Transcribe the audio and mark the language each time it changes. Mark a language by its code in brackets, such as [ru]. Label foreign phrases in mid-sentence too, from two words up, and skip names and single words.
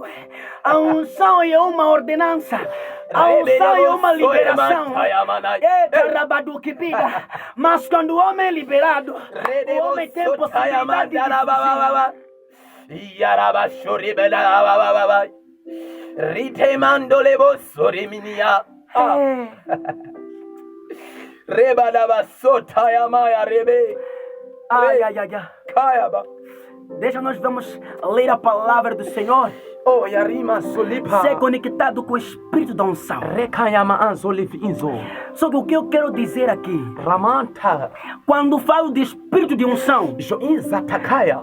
[pt] A unção é uma ordenança. A unção é uma liberação. Mas quando o homem é liberado, o homem tem possibilidade de Ritemandole bossori minia. Reba da basota ya maya rebe. Ai. Kayaba. Deixa nós vamos ler a palavra do Senhor. Oh, yarima solipa. Ser conectado com o Espírito da unção. Rekayama anzolif inzo. Só que o que eu quero dizer aqui, Ramanta. quando falo de espírito de unção, Joinza takaya.